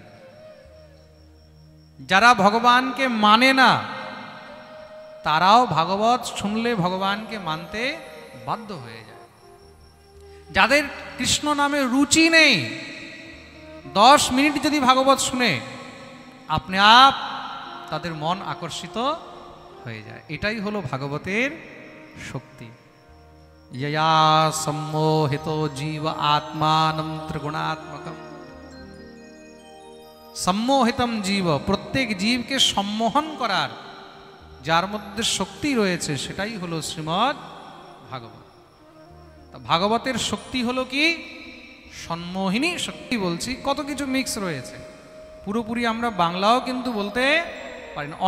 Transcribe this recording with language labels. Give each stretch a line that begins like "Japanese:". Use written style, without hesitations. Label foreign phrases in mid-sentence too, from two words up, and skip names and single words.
Bangla: যারা ভগবানকে মানে না, তারাও ভাগবত শুনলে ভগবানকে মানতে বাধ্য হয়ে যায়। যাদের কৃষ্ণ নামে রুচি নেই, 10 মিনিট যদি ভাগবত শুনে, আপনি আপ তাদের মন আকর্ষিত হয়ে যায়। এটাই হলো ভাগবতের শক্তি।
Sanskrit: यया सम्मोहितो जीव आत्मानं त्रिगुणात्मकम। সম্মোহিতম জীব,
Bangla: প্রত্যেক জীবকে সম্মোহন করার যার মধ্যে শক্তি রয়েছে, সেটাই হলো শ্রীমদ্ ভাগবত। ভাগবতের শক্তি হলো কি? সম্মোহিনী শক্তি। বলছি কত কিছু মিক্স রয়েছে, পুরোপুরি আমরা বাংলাও কিন্তু বলতে পারি না।